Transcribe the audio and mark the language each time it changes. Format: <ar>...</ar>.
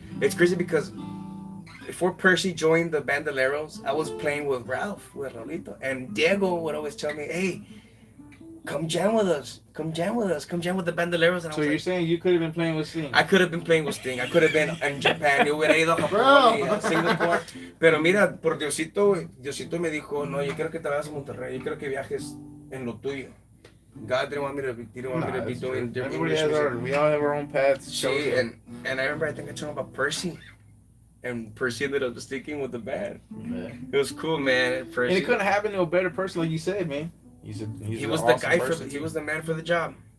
<en>It's crazy because before Percy joined the Bandoleros, I was playing with Raulito, and Diego would always tell me, "Hey, come jam with us, come jam with the Bandoleros." And so you're saying you could have been playing with Sting? I could have been playing with Sting. I could have been in Japan.</en> <es>Yo hubiera ido a Japón y a Singapore. Pero mira, por Diosito me dijo, no, yo quiero que te vayas a Monterrey. Yo quiero que viajes en lo tuyo.</es> <en>God didn't want me to be doing different music. We all have our own paths. See, and I remember, I think I told him about Percy. And Percy ended up sticking with the band. Yeah. It was cool, man. Percy. And it couldn't happen to a better person, like you said, man. He was the guy he was the man for the job.</en>